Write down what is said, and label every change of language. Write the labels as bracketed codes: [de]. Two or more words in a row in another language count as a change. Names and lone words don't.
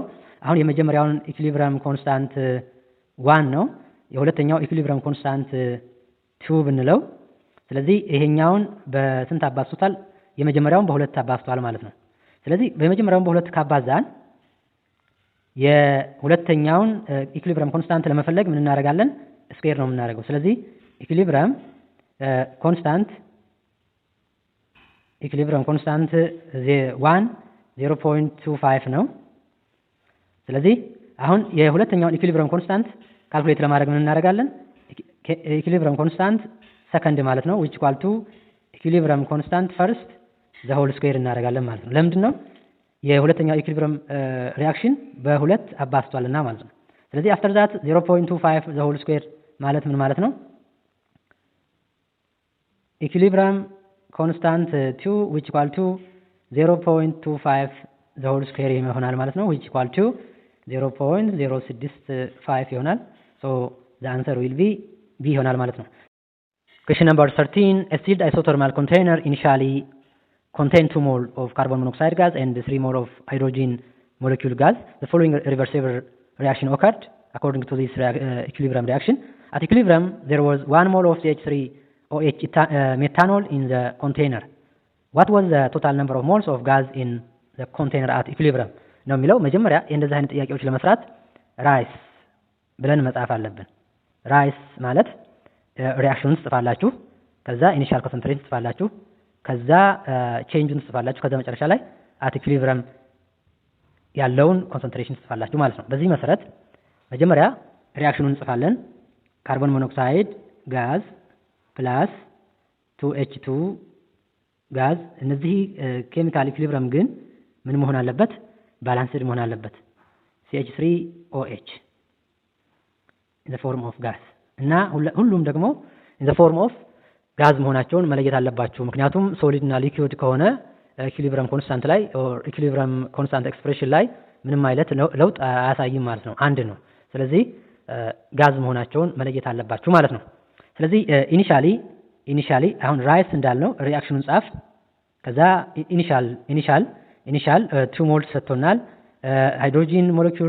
[am] አሁን የመጀመሪያውን [en] equilibrium constant [am] 1 ነው። የሁለተኛው [en] equilibrium constant [am] 2 ብንለው ስለዚህ ይሄኛውን በስንት አባዝቷል? የመጀመሪያውን በሁለት አባዝቷል ማለት ነው። ስለዚህ በመጀመሪያውን በሁለት ካባዛን የሁለተኛውን [en] equilibrium constant [am] ለመፈለግ ምን እናደርጋለን? ስኩዌር ነው የምናደርገው። ስለዚህ [en] equilibrium constant [am] 1 0.25 ነው። ስለዚህ አሁን የሁለተኛውን [en] equilibrium constant [am] ካልኩሌት ለማድረግ ምን እናደርጋለን? [en] equilibrium constant [am] ሰከንድ ማለት ነው [en] which equal to equilibrium constant first the whole square [am] እናደርጋለን ማለት ነው። ለምንድን ነው? የሁለተኛው [en] equilibrium reaction [am] በሁለት አባዝቷልና ማለት ነው። ስለዚህ [en] after that 0.25 the whole square [am] ማለት ምን ማለት ነው? [en] equilibrium constant 2 which equal to 0.25 the whole square [am] ይሆናል ማለት ነው [en] which equal to 0.065 ይሆናል። so the answer will be B [am] ይሆናል ማለት ነው። [en] question number 13. a sealed isothermal container initially contained 2 mole of carbon monoxide gas and 3 mole of hydrogen molecule gas. The following reversible reaction occurred according to this equilibrium reaction. At equilibrium there was 1 mole of CH3OH methanol in the container. What was the total number of moles of gas in the container at equilibrium? [am] ነው የሚለው። መጀመሪያ እንደዚህ አይነት ጥያቄዎች ለመስራት ራይስ ብለን መጻፍ አለብን። ራይስ ማለት ሪአክሽኑን ጽፋላችሁ፣ ከዛ [en] initial concentration [am] ጽፋላችሁ፣ ከዛ ቼንጁን ጽፋላችሁ፣ ከዛ መጨረሻ ላይ [en] at equilibrium [am] ያለውን ኮንሰንትሬሽን ጽፋላችሁ ማለት ነው። በዚህ መሰረት መጀመሪያ ሪአክሽኑን ጽፋለን። [en] carbon monoxide gas [am] ፕላስ 2H2 ጋዝ። እነዚህ [en] chemical equilibrium [am] ግን ምን መሆን አለበት? ባላንስድ መሆን አለበት። [en] CH3OH in the form of gas [am] እና ሁሉም ደግሞ [en] in the form of [am] ጋዝ መሆናቸውን መለየት አለባችሁ። ምክንያቱም ሶሊድ እና ሊኩዊድ ከሆነ [en] equilibrium constant [am] ላይ [en] or equilibrium constant expression [am] ላይ ምንም አይነት ለውጥ አያሳይም ማለት ነው፣ አንድ ነው። ስለዚህ ጋዝ መሆናቸውን መለየት አለባችሁ ማለት ነው። ስለዚህ ኢኒሻሊ አሁን ራይስ እንዳልነው ሪአክሽኑን ጻፍ። ከዛ [en] initial 2 moles [am] ሰጥቶናል። [en] hydrogen molecule